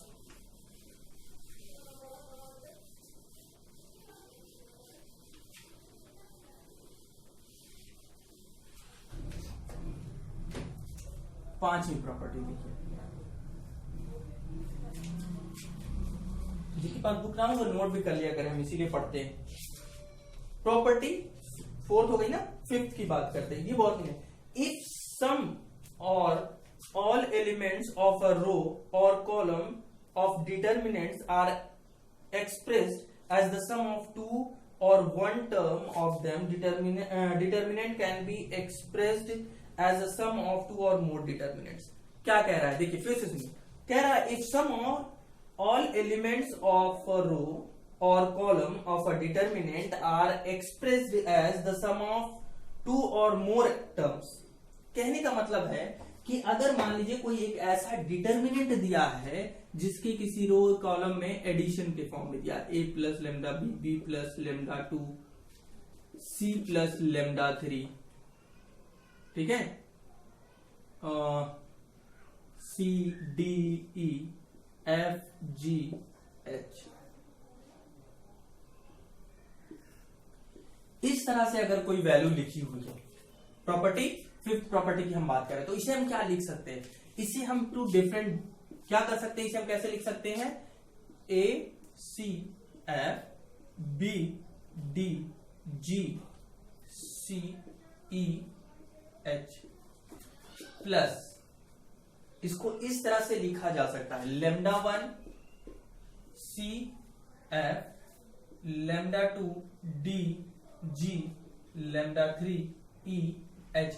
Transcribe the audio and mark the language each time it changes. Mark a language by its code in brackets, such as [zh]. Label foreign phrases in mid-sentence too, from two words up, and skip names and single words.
[hi] पांचवी प्रॉपर्टी देखिए, जिसके पास बुक ना हो वो नोट भी कर लिया करें, हम इसीलिए पढ़ते हैं। [en] property fourth [hi] हो गई ना, फिफ्थ की बात करते हैं। ये बहुत है, [en] if sum और all elements of a row or column of determinants are expressed as the sum of two or one term of them, determinant can be expressed as a sum of two or more determinants। [hi] क्या कह रहा है देखिए फिर से सुनिए, कह रहा है [en] if sum or all elements of a row or column of a determinant are expressed as the sum of two or more terms। [hi] कहने का मतलब है कि अगर मान लीजिए कोई एक ऐसा डिटर्मिनेंट दिया है जिसके किसी [en] row column [hi] में एडिशन के फॉर्म में दिया, [en] a plus lambda b, b plus lambda 2, c plus lambda 3, [hi] ठीक है, c d e f g h, इस तरह से अगर कोई वैल्यू लिखी हुई है, [en] property fifth property [hi] की हम बात करें तो इसे हम क्या लिख सकते हैं, इसे हम [en] two different [hi] क्या कर सकते हैं, इसे हम कैसे लिख सकते हैं, [en] a c f b d g c e h plus [hi] इसको इस तरह से लिखा जा सकता है [en] lambda 1 c f lambda 2 d g lambda 3 e h.